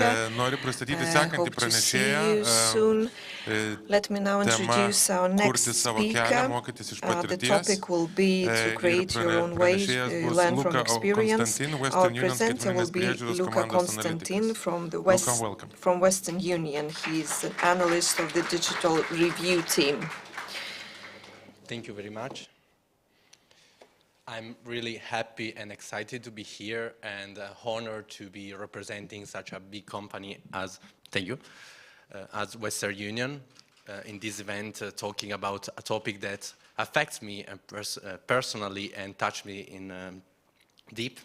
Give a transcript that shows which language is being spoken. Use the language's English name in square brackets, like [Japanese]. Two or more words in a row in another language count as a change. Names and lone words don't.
[Lithuanian] Noriu pristatyti sekantį pranešėją. Tema kurti savo kelią, mokytis iš patirties. Ir pranešėjas bus Luka Konstantin, Western Union skaitmeninės priežiūros komandos analitikas. [English] Welcome. From Western Union. He's an analyst of the digital review team. Thank you very much. I'm really happy and excited to be here and honored to be representing such a big company as, as Western Union in this event, talking about a topic that affects me personally and touched me in deep.